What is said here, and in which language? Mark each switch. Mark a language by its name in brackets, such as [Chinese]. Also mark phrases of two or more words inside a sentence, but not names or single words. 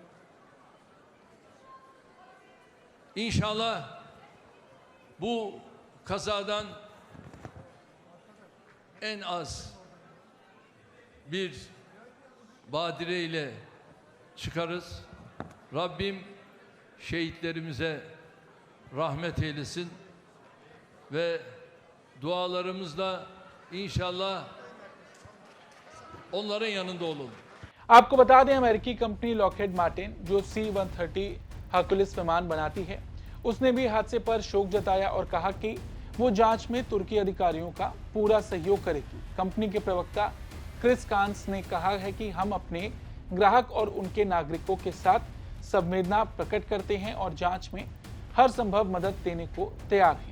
[Turkish] İnşallah bu kazadan en az bir badire ile çıkarız. Rabbim şehitlerimize rahmet eylesin ve dualarımızla inşallah onların yanında olalım. [Hindi] आपको बता दें, अमेरिकी कंपनी लॉकहेड मार्टिन जो C-130 हर्कुलिस विमान बनाती है, उसने भी हादसे पर शोक जताया और कहा कि वो जांच में तुर्की अधिकारियों का पूरा सहयोग करेगी। कंपनी के प्रवक्ता क्रिस कांस ने कहा है कि हम अपने ग्राहक और उनके नागरिकों के साथ संवेदना प्रकट करते हैं और जांच में हर संभव मदद देने को तैयार हैं।